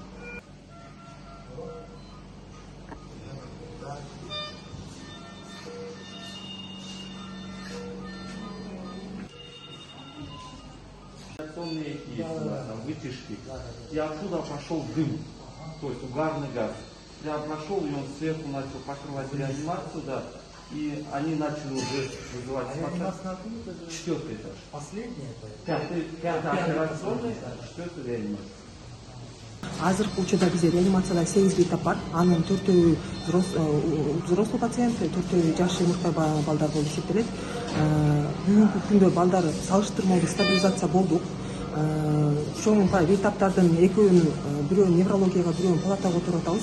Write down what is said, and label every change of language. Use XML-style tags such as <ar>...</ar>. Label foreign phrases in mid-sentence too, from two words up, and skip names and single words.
<ru>Вытяжки. И оттуда пошел дым, то есть угарный газ. Я прошел, и он сверху начал покрывать реанимацию, да, и они начали уже вызывать четвертый этаж. Последний это? Пятый операционный, четвертый реанимация.</ru> <ky>Азыркы учурда бизде реанимацияда 8 бейтап бар. Анын 4-өө</ky> <ru>взрослый пациент,</ru> <ky>4-өө жаш мыктай балдар болуп эсептелет. Бүгүнкү күндө балдар салыштырмалуу стабилизация болдук. Ошонун бейтаптардын экөөнүн бирөөнүн неврологияга, бирөөнүн палатага отуруп атабыз.</ky>